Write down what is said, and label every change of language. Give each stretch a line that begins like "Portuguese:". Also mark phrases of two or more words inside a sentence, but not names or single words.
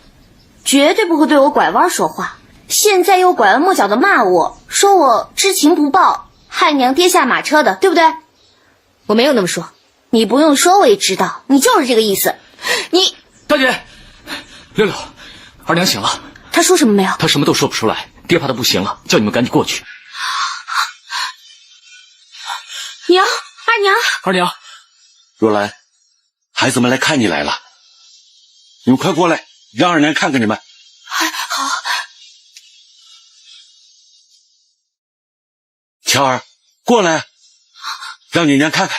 Chinese: 絕對不會對我拐彎說話。現在又拐彎抹角的罵我，說我知情不報，害娘跌下馬車的，對不對？我沒有那麼說。你不用說，我也知道，你就是這個意思。你大姐，六六，二娘醒了。她說什麼沒有？她什麼都說不出來，爹怕她不行了，叫你們趕緊過去。娘，二娘，二娘，若蘭，孩子們來看你來了，你們快過來，讓二娘看看你們。好。喬兒，過來，讓你娘看看。